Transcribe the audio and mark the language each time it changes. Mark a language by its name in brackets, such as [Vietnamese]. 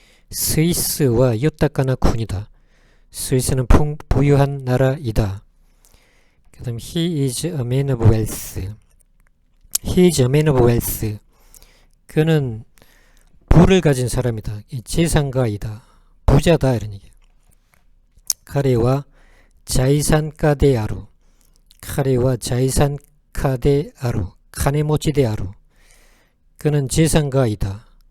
[Japanese] 스위스와 유따까나 군이다. [Korean] 스위스는 부유한 나라이다. 그 다음 [English] he is a man of wealth. He is a man of wealth. [Korean] 그는 부를 가진 사람이다. 재산가이다. 부자다 이런 얘기예요. [Japanese] 카레와 자이산가데아루. 카레와 자이산가데아루. 카네모치데아루. [Korean] 그는 재산가이다.